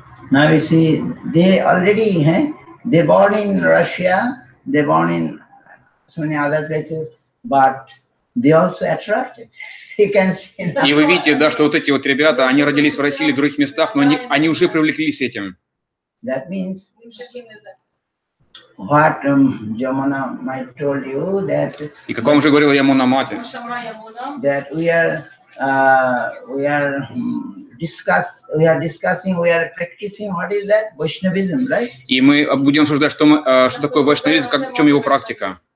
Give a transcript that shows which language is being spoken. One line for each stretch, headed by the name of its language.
English: Now you see, they already, they born in Russia, they born in so many other places, but they also attracted. You can see.
Russian: И вы видите, да, что вот эти вот ребята, они родились в России или в других местах, но они уже привлеклись этим.
English: That means what Jamuna might told you that.
Russian: И как вам уже говорила Ямуна Мати,
English: that we are discussing, we are practicing. What is that? Vaishnavism, right?
Russian: И мы будем обсуждать, что такое вайшнавизм, в чем его практика.